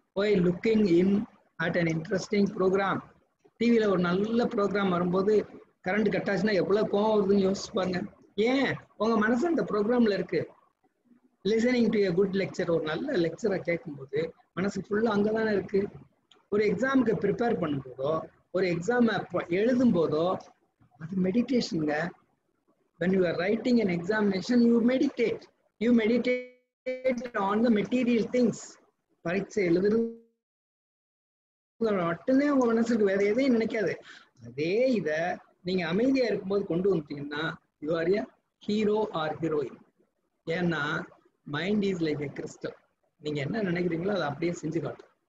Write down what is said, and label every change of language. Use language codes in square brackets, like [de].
[en] போய் looking in at an interesting programme. [ta] டிவியில ஒரு நல்ல ப்ரோக்ராம் வரும்போது கரண்ட் கட் ஆச்சுன்னா எவ்வளவு கோவம் வருதுன்னு யோசிச்சு பாருங்க. ஏன்? உங்க மனசு அந்த ப்ரோக்ராம்ல இருக்கு. [en] listening to a good lecture, [ta] ஒரு நல்ல லெக்சரை கேட்கும்போது மனசு ஃபுல்லா அங்கதானே இருக்கு. ஒரு எக்ஸாமுக்கு ப்ரிப்பேர் பண்ணும்போதோ, ஒரு எக்ஸாம் எழுதும் போதோ, அது மெடிடேஷனுங்க. [en] when you are writing an examination, you meditate on the material things. [ta] பரீட்சை எழுதுறது மட்டுமே உங்க மனசுக்கு வேற எதையும் நினைக்காது. அதே இத நீங்க அமைதியா இருக்கும்போது கொண்டு வந்துட்டீங்கன்னா [en] You are a hero or heroine. [ta] ஏன்னா [en] Mind is like a crystal. [ta] நீங்க என்ன நினைக்கிறீங்களோ அதை அப்படியே செஞ்சு காட்டும்.